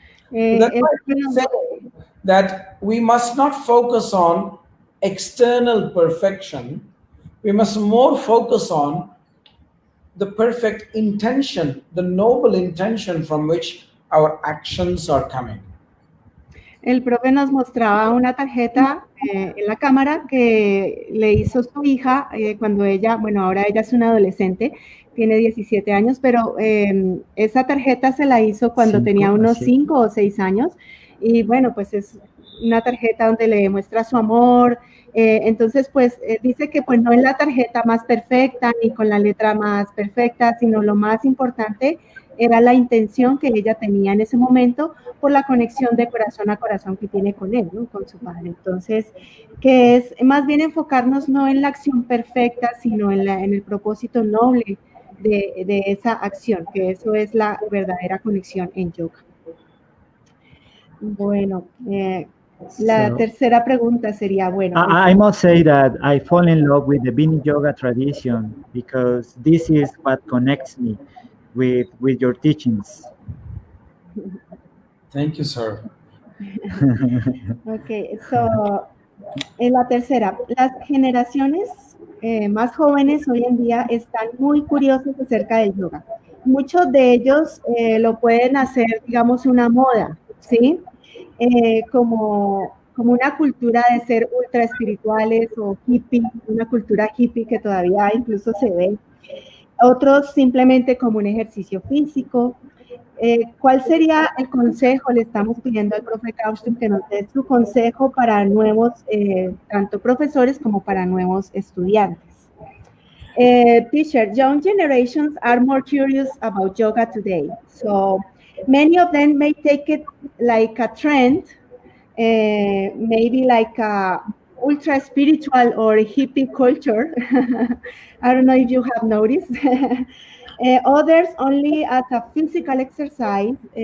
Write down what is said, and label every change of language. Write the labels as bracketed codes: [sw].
[en] So that's why I say that we must not focus on external perfection. We must more focus on the perfect intention, the noble intention from which our actions are coming. [es] El profe nos mostraba una tarjeta en la cámara que le hizo su hija cuando ella, bueno, ahora ella es una adolescente, tiene 17 años, pero esa tarjeta se la hizo cuando tenía unos 5 o 6 años. Y bueno, pues es una tarjeta donde le demuestra su amor. Entonces, pues dice que pues no es la tarjeta más perfecta ni con la letra más perfecta, sino lo más importante era la intención que ella tenía en ese momento por la conexión de corazón a corazón que tiene con él, ¿no? Con su padre. Entonces, que es más bien enfocarnos no en la acción perfecta, sino en el propósito noble de esa acción, que eso es la verdadera conexión en yoga. Bueno, la tercera pregunta sería, bueno. [en] I must say that I fall in love with the Viniyoga tradition because this is what connects me with your teachings. Thank you, sir. Okay, so [es] en la tercera, las generaciones más jóvenes hoy en día están muy curiosos acerca del yoga. Muchos de ellos lo pueden hacer, digamos, una moda, ¿sí? Como una cultura de ser ultra espirituales o hippie, una cultura hippie que todavía incluso se ve. Otros simplemente como un ejercicio físico. ¿Cuál sería el consejo? Le estamos pidiendo al profe Kausthub que nos dé su consejo para nuevos, tanto profesores como para nuevos estudiantes. [en] Teacher, young generations are more curious about yoga today. So many of them may take it like a trend, maybe like a ultra spiritual or hippie culture. I don't know if you have noticed. Others only as a physical exercise.